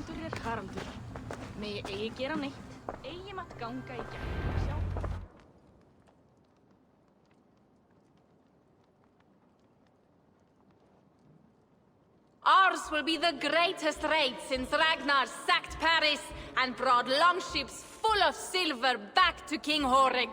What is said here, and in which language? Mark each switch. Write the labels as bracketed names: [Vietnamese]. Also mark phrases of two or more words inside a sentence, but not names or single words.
[Icelandic] Haraldur. Megi eigi gera neitt, eigi mátt ganga í gegn og sjá. [English] Ours will be the greatest raid since Ragnar sacked Paris and brought longships full of silver back to King Horik.